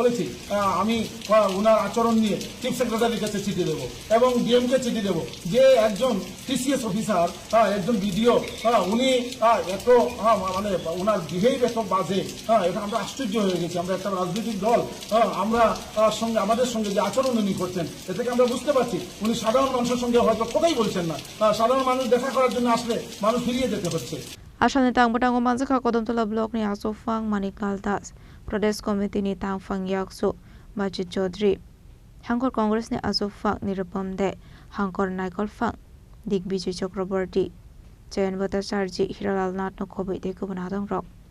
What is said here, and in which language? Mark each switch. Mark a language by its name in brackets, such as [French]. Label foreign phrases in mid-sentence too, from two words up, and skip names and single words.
[Bangla] আমি ওনার আচরণ নিয়ে [English] chief secretary [Bangla] কাছে চিঠি দেবো এবং ডিএমকে চিঠি দেবো যে একজন [English] TCS officer [Bangla] একজন বিডিও উনি এত মানে ওনার বিহেভ এত বাজে এটা আমরা আশ্চর্য হয়ে গেছি। আমরা একটা রাজনৈতিক দল, আমরা আমাদের সঙ্গে যে আচরণ উনি করছেন এ থেকে আমরা বুঝতে পারছি উনি সাধারণ মানুষের সঙ্গে হয়তো কথাই বলছেন না। সাধারণ মানুষ দেখা করার জন্য আসলে মানুষ ফিরিয়ে যেতে হচ্ছে। [Kok Borok] Asalni tangbatang umanjaka Kodamtala Block ni Asofang Maniklal Das, Pradesh Committee ni Tangfang Yakso, Majid Chaudhry, Hangkor Congress ni Asofang ni Rapam De, Hangkor Naikol Fang, Digbijay Chakraborty, Jayan Bhattacharjee, Hiralal Nath no Khobai de Kubanadang Rock.